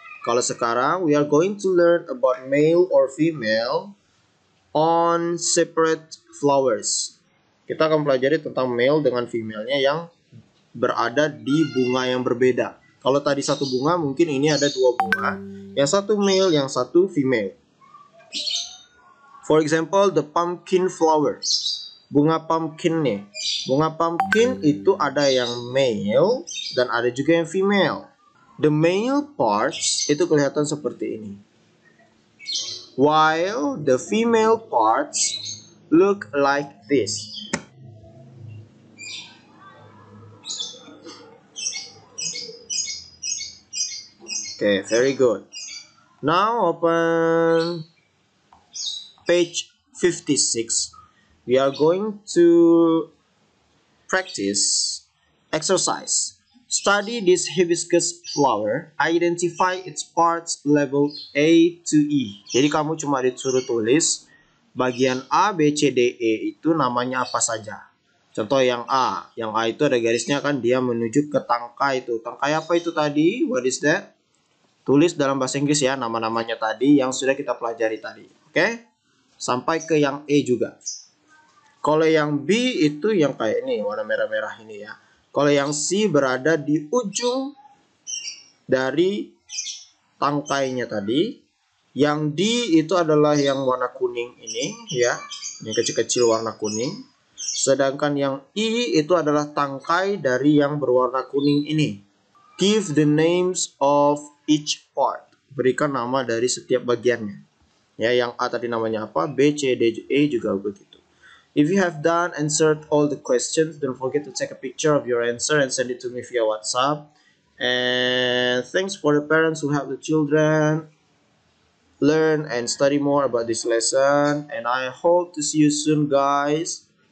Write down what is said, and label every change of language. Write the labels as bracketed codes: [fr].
[id] Kalau sekarang [en] we are going to learn about male or female on separate flowers [id] Kita akan pelajari tentang male dengan female-nya yang berada di bunga yang berbeda. Kalau tadi satu bunga, mungkin ini ada dua bunga. Yang satu male, yang satu female. [en] For example, the pumpkin flower. [id] Bunga pumpkin nih. Bunga pumpkin itu ada yang male dan ada juga yang female. [en] The male parts [id] itu kelihatan seperti ini. [en] While the female parts look like this. Okay, very good. Now open page 56. We are going to practice exercise. Study this hibiscus flower. Identify its parts labeled A to E. [id] Jadi kamu cuma disuruh tulis bagian A, B, C, D, E itu namanya apa saja. Contoh yang A. Yang A itu ada garisnya kan, dia menuju ke tangkai itu. Tangkai apa itu tadi? [en] What is that? [id] Tulis dalam bahasa Inggris ya nama-namanya tadi yang sudah kita pelajari tadi. Oke? Sampai ke yang E juga. Kalau yang B itu yang kayak ini, warna merah-merah ini ya. Kalau yang C berada di ujung dari tangkainya tadi. Yang D itu adalah yang warna kuning ini ya. Yang kecil-kecil warna kuning. Sedangkan yang I itu adalah tangkai dari yang berwarna kuning ini. [en] Give the names of each part. [id] Berikan nama dari setiap bagiannya. Ya, yang A tadi namanya apa? B, C, D, E juga begitu. [en] If you have done answered all the questions, don't forget to take a picture of your answer and send it to me via WhatsApp. And thanks for the parents who help the children learn and study more about this lesson. And I hope to see you soon, guys.